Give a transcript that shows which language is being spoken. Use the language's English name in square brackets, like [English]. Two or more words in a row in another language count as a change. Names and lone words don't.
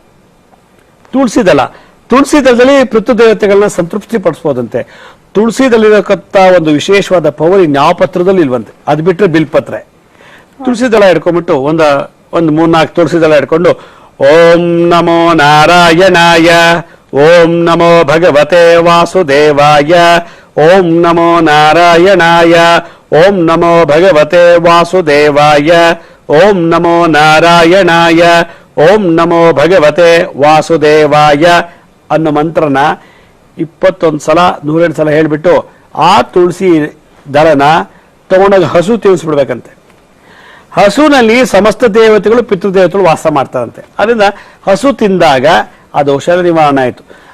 [Kannada] ತುಳಸಿ ದಳದಲ್ಲಿ ಪಿತೃದೇವತೆಗಳನ್ನ ಸಂತೃಪ್ತಿ ಪಡಿಸಬಹುದಂತೆ. ತುಳಸಿದಲ್ಲಿರತಕ್ಕಂಥ ಒಂದು ವಿಶೇಷವಾದ ಪವರ್ ಇನ್ಯಾವ ಪತ್ರದಲ್ಲಿ ಇಲ್ವಂತೆ. ಅದು ಬಿಟ್ಟರೆ ಬಿಲ್ಪತ್ರೆ. ತುಳಸಿ ದಳ ಹಿಡ್ಕೊಂಡ್ಬಿಟ್ಟು ಒಂದು 3-4 ತುಳಸಿ ದಳ ಹಿಡ್ಕೊಂಡು [Sanskrit] ಓಂ ನಮೋ ನಾರಾಯಣಾಯ, ಓಂ ನಮೋ ಭಗವತೆ ವಾಸುದೇವಾಯ, ಓಂ ನಮೋ ನಾರಾಯಣಾಯ, ಓಂ ನಮೋ ಭಗವತೆ ವಾಸುದೇವಾಯ, ಓಂ ನಮೋ ನಾರಾಯಣಾಯ, ಓಂ ನಮೋ ಭಗವತೆ ವಾಸುದೇವಾಯ [Kannada] ಅನ್ನೋ ಮಂತ್ರನ 21 ಸಲ 102 ಸಲ ಹೇಳ್ಬಿಟ್ಟು ಆ ತುಳಸಿ ದಳನ ತಗೊಂಡಾಗ ಹಸು ತಿನ್ನಿಸ್ಬಿಡ್ಬೇಕಂತೆ. ಹಸುನಲ್ಲಿ ಸಮಸ್ತ ದೇವತೆಗಳು ಪಿತೃದೇವತೆಗಳು ವಾಸ ಮಾಡ್ತಾರಂತೆ. ಅದರಿಂದ ಹಸು ತಿಂದಾಗ ಆ ದೋಷ ನಿವಾರಣೆ ಆಯ್ತು.